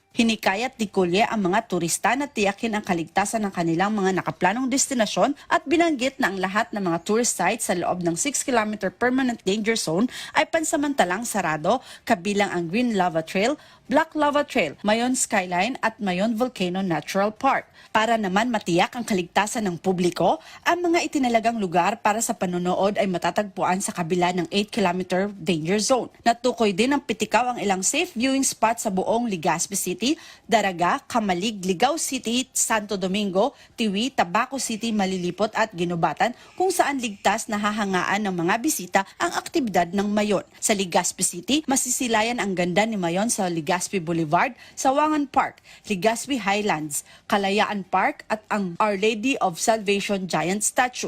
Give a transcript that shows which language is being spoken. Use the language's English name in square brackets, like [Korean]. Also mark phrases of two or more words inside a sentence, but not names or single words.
[Filipino] Hinikayat ni Colye ang mga turista na tiyakin ang kaligtasan ng kanilang mga nakaplanong destinasyon at binanggit na ang lahat ng mga [English] tourist sites [Filipino] sa loob ng [English] 6-kilometer permanent danger zone [Filipino] ay pansamantalang sarado, kabilang ang Green Lava Trail, Black Lava Trail, Mayon Skyline at Mayon Volcano Natural Park. Para naman matiyak ang kaligtasan ng publiko, ang mga itinalagang lugar para sa panonood ay matatagpuan sa kabila ng [English] 8-kilometer danger zone. [Filipino] Natukoy din ng Piticao ang ilang [English] safe viewing spot [Filipino] sa buong Legazpi City, Daraga, Kamalig, Ligao City, Santo Domingo, Tiwi, Tabaco City, Malilipot at Ginubatan kung saan ligtas na hahangaan ng mga bisita ang aktibidad ng Mayon. Sa Legazpi City, masisilayan ang ganda ni Mayon sa Legazpi Boulevard, Sawangan Park, Legazpi Highlands, Kalayaan Park at ang Our Lady of Salvation Giant Statue.